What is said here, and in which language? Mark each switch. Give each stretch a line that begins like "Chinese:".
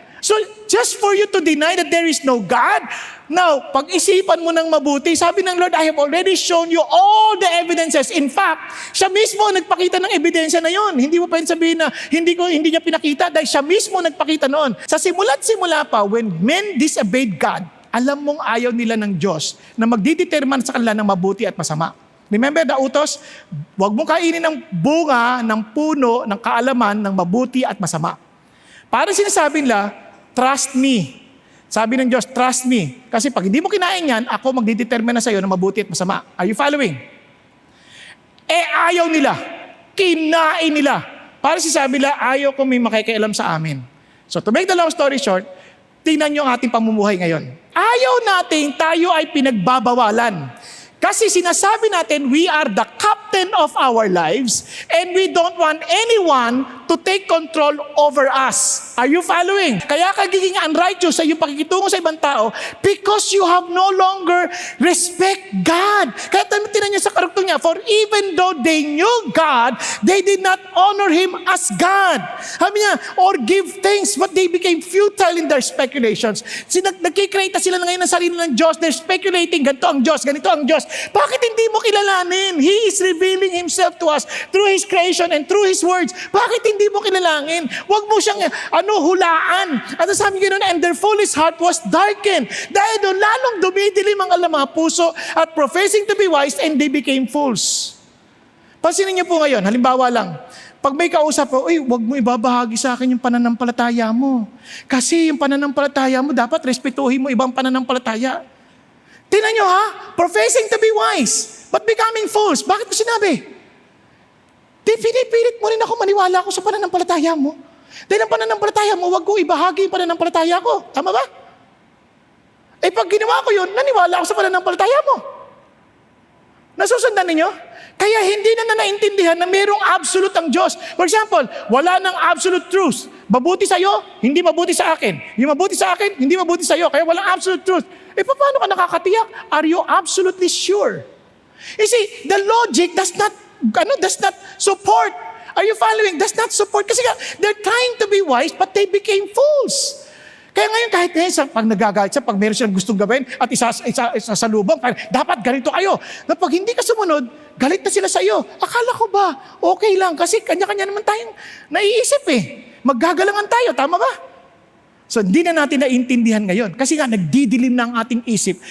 English: So, just for you to deny that there is no God, now,
Filipino: pag-isipan mo ng mabuti, sabi ng Lord,
English: I have already shown you all the evidences.
Filipino: In fact, siya mismo nagpakita ng ebidensya na yon. Hindi mo pwedeng sabihin na hindi niya pinakita dahil siya mismo nagpakita noon. Sa simula't simula pa,
English: when men disobeyed God,
Filipino: alam mong ayaw nila ng Diyos na magdidetermine sa kanila ng mabuti at masama.
English: Remember the utos?
Filipino: Huwag mong kainin ng bunga, ng puno, ng kaalaman, ng mabuti at masama. Parang sinasabi nila,
English: trust me.
Filipino: Sabi ng Diyos, trust me. Kasi pag hindi mo kinain yan, ako magdidetermine na sa'yo ng mabuti at masama.
English: Are you following?
Filipino: Ayaw nila. Kinain nila. Parang sinasabi nila, ayaw ko may makikialam sa amin.
English: So to make the long story short,
Filipino: tingnan nyo ang ating pamumuhay ngayon. Ayaw natin tayo ay pinagbabawalan. Kasi sinasabi natin,
English: we are the captain of our lives and we don't want anyone to take control over us. Are you following?
Filipino: Kaya kagiging unrighteous sa iyong pakikitungo sa ibang tao
English: because you have no longer respect God.
Filipino: Kaya tinan niyo sa karuktong niya,
English: for even though they knew God, they did not honor Him as God.
Filipino: Sabi niya,
English: or give thanks, but they became futile in their speculations.
Filipino: Nagkikreate sila ngayon ng sarili ng Diyos.
English: They're speculating,
Filipino: ganito ang Diyos, ganito ang Diyos. Bakit hindi mo kilalanin?
English: He is revealing Himself to us through His creation and through His words.
Filipino: Bakit hindi mo kilalangin? Huwag mo siyang hulaan. At sabi ganoon,
English: and their foolish heart was darkened.
Filipino: Dahil doon lalong dumidilim ang mga puso at
English: professing to be wise and they became fools.
Filipino: Pansinin niyo po ngayon, halimbawa lang, pag may kausap po, huwag mo ibabahagi sa akin yung pananampalataya mo. Kasi yung pananampalataya mo, dapat respetuhin mo ibang pananampalataya. Tingnan nyo ha,
English: professing to be wise, but becoming fools.
Filipino: Bakit mo sinabi? Pinipilit mo rin ako maniwala ako sa pananampalataya mo. Dahil ang pananampalataya mo, huwag ko ibahagi yung pananampalataya ko. Tama ba? Pag ginawa ko yun, naniwala ako sa pananampalataya mo. Nasusundan ninyo? Kaya hindi na naintindihan na mayroong absolute ang Diyos. For example, wala nang absolute truth. Mabuti sa'yo, hindi mabuti sa akin. Yung mabuti sa akin, hindi mabuti sa'yo. Kaya walang absolute truth. Paano ka nakakatiyak?
English: Are you absolutely sure? You see, the logic does not support. Are you following? Does not support. Kasi they're trying to be wise, but they became fools.
Filipino: Kaya ngayon, kahit ngayon, pag nagagalit siya, pag meron siyang gustong gawin, at isasalubong, dapat ganito kayo. Na pag hindi ka sumunod, galit na sila sa iyo. Akala ko ba, okay lang, kasi kanya-kanya naman tayong naiisip Maggagalangan tayo, tama ba? So, hindi na natin naiintindihan ngayon. Kasi nga, nagdidilim na ang ating isip.